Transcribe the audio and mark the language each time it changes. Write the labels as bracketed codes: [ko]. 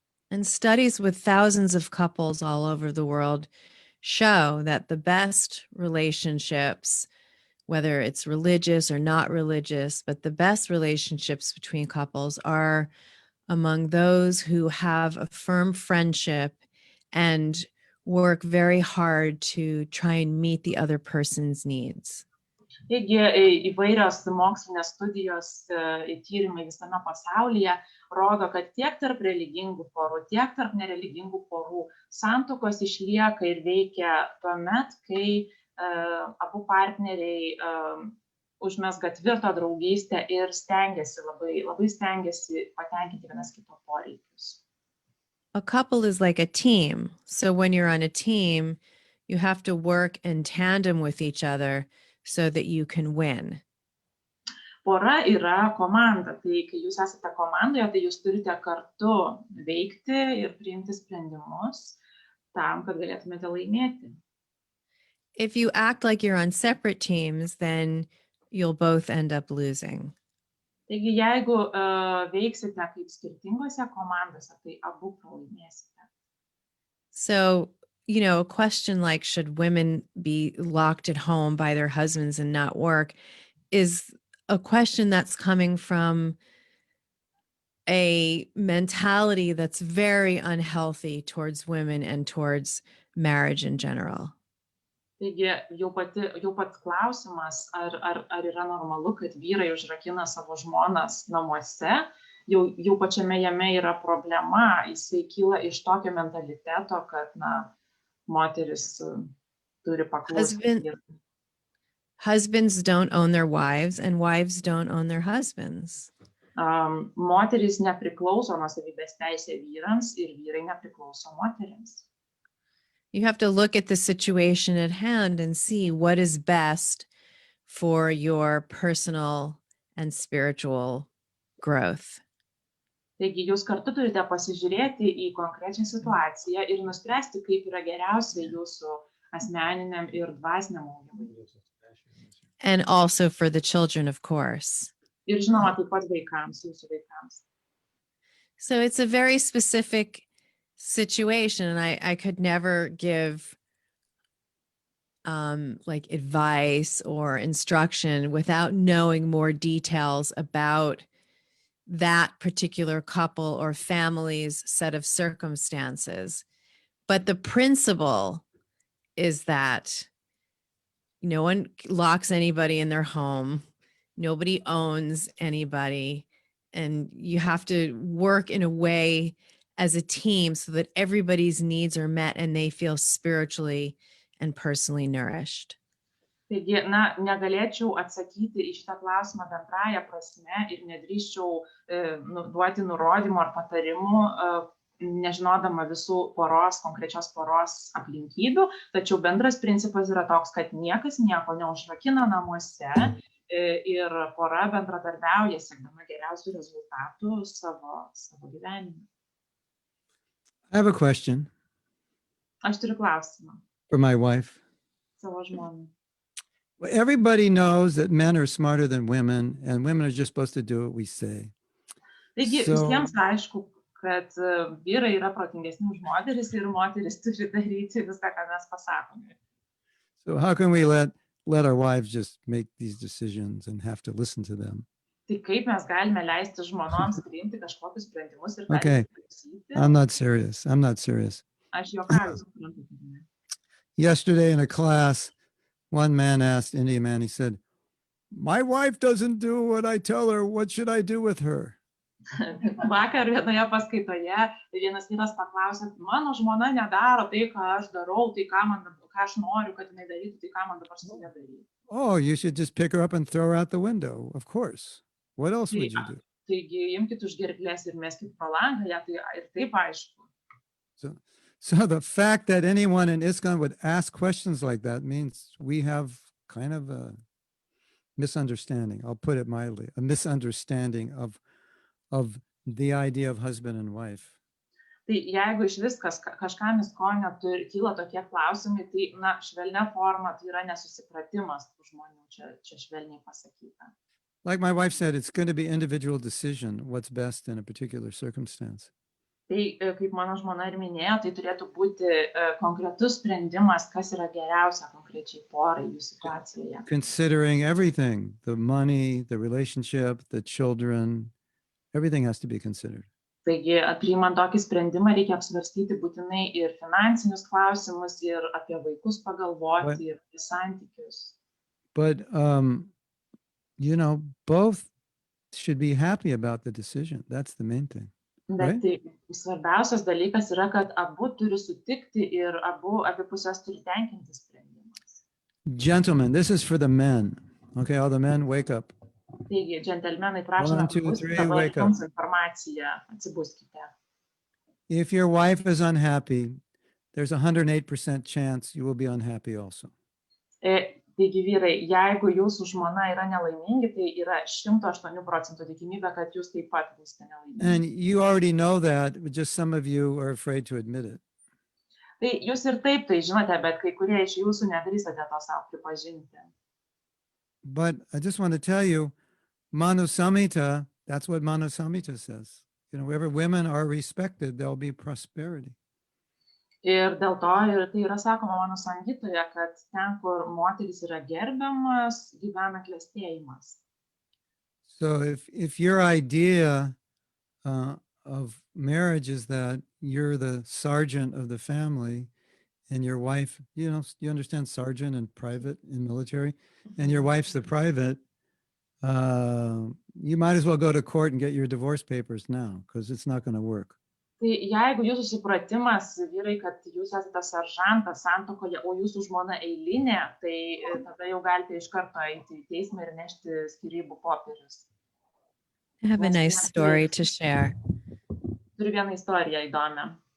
[en] And studies with thousands of couples all over the world show that the best relationships, whether it's religious or not religious, but the best relationships between couples are among those who have a firm friendship and work very hard to try and meet the other person's needs. [lt] Taigi įvairios mokslinės studijos tyrimai visame pasaulyje rodo, kad tiek tarp religingų porų, tiek tarp nereligingų porų santuokos išlieka ir veikia tuomet, kai abu partneriai užmezga tvirtą draugystę ir labai stengiasi patenkinti vienas kito poreikius. [en] A couple is like a team. So when you're on a team, you have to work in tandem with each other so that you can win. [lt] Pora yra komanda. Tai kai jūs esate komandoje, tai jūs turite kartu veikti ir priimti sprendimus tam, kad galėtumėte laimėti. [en] If you act like you're on separate teams, then you'll both end up losing. [lt] Taigi, jeigu veiksite kaip skirtingose komandose, tai abu pralaimėsite. [en] So, a question like, should women be locked at home by their husbands and not work, is a question that's coming from a mentality that's very unhealthy towards women and towards marriage in general. [lt] Taigi, jau pats klausimas, ar yra normalu, kad vyrai užrakina savo žmonas namuose, jau pačiame jame yra problema, jisai kyla iš tokio mentaliteto, kad, moteris turi paklusti. [en] Husbands don't own their wives and wives don't own their husbands. [lt] Moteris nepriklauso nuosavybės teisė vyrams ir vyrai nepriklauso moterims. [en] You have to look at the situation at hand and see what is best for your personal and spiritual growth. [lt] Taigi jūs kartu turite pasižiūrėti į konkrečią situaciją ir nuspręsti, kaip yra geriausia jūsų asmeniniam ir dvasiniam augimui. [en] And also for the children, of course. [lt] Ir žinoma, taip pat vaikams, jūsų vaikams. [en] So it's a very specific situation, and I could never give like advice or instruction without knowing more details about that particular couple or family's set of circumstances. But the principle is that no one locks anybody in their home. Nobody owns anybody. And you have to work in a way as a team so that everybody's needs are met and they feel spiritually and personally nourished. [lt] Taigi, negalėčiau atsakyti į šitą klausimą bendraja prasme ir nedrįsčiau duoti nurodymų ar patarimų, nežinodama visų konkrečios poros aplinkybių, tačiau bendras principas yra toks, kad niekas nieko neužrakina namuose ir pora bendradarbiauja siekdama geriausių rezultatų savo gyvenime. [en] I have a question. [lt] Aš turiu klausimą. [en] For my wife. [lt] Savo žmonai. [en] Everybody knows that men are smarter than women, and women are just supposed to do what we say. [lt] Taigi, visiems aišku, kad vyrai yra protingesni už moteris ir moteris turi daryti viską, ką mes pasakome. [en] So how can we let our wives just make these decisions and have to listen to them? [lt] Tai kaip mes galime leisti žmonoms priimti kažkokius sprendimus ir [en] Okay, I'm not serious. [lt] Aš juokauju, suprantu. [en] Yesterday in a class, one man asked, Indian man, he said, "My wife doesn't do what I tell her. What should I do with her?" [lt] Vakar vienoje paskaitoje vienas vyras paklausė, mano žmona nedaro tai, ką aš darau, tai ką aš noriu, kad jinai darytų, tai ką man dabar su ja daryti. [en] Oh, you should just pick her up and throw her out the window. Of course. What else would you do? [lt] Taigi imkite už gerklės ir meskite pro langą, ja, tai ir taip aišku. [en] So the fact that anyone in ISKCON would ask questions like that means we have kind of a misunderstanding. I'll put it mildly, a misunderstanding of the idea of husband and wife. [lt] Tai jeigu iš viskas kažkam ISKCON kyla tokie klausimai, tai, na, švelnia forma, tai yra nesusipratimas tų žmonių, čia švelniai pasakyta. [en] Like my wife said, it's going to be individual decision what's best in a particular circumstance. [lt] Tai, kaip mano žmona ir minėjo, tai turėtų būti konkretus sprendimas, kas yra geriausia konkrečiai porai jų situacijoje. [en] Considering everything, the money, the relationship, the children, everything has to be considered. [lt] Taigi, priimant tokį sprendimą, reikia apsvarstyti būtinai ir finansinius klausimus, ir apie vaikus pagalvoti, ir apie santykius. [en] But, you know, both should be happy about the decision. That's the main thing. [lt] Bet tai svarbiausias dalykas yra, kad abu turi sutikti ir abi pusės turi tenkinti sprendimas. [en] Gentlemen, this is for the men. Okay, all the men, wake up. [lt] Taigi, džentelmenai, prašome, [en] 1, 2, 3, [lt] dabar [en] wake up. [lt] jums informaciją, atsibuskite. [en] If your wife is unhappy, there's a 108% chance you will be unhappy also. [lt] Taigi, vyrai, jeigu jūsų žmona yra nelaimingi, tai yra 108% tikimybė, kad jūs taip pat būsite nelaimingi. [en] And you already know that, but just some of you are afraid to admit it. [lt] Tai jūs ir taip tai žinote, bet kai kurie iš jūsų nedrįstate to savo pripažinti. [en] But I just want to tell you, Manu Samhita, that's what Manu Samhita says. You know, wherever women are respected, there'll be prosperity. [lt] Ir dėl to ir tai yra sakoma mano sangytoje, kad ten, kur moteris yra gerbiamas, gyvena klestėjimas. [en] So if your idea of marriage is that you're the sergeant of the family and your wife, you know, you understand sergeant and private in military, and your wife's the private, you might as well go to court and get your divorce papers now, because it's not going to work. [lt] Tai jeigu jūsų supratimas, vyrai, kad jūs esate seržantas santuokoje, o jūsų žmona eilinė, tai tada jau galite iš karto eiti į teismą ir nešti skyrybų popierius. [en] I have a nice story to share. [lt] Turiu vieną istoriją įdomią.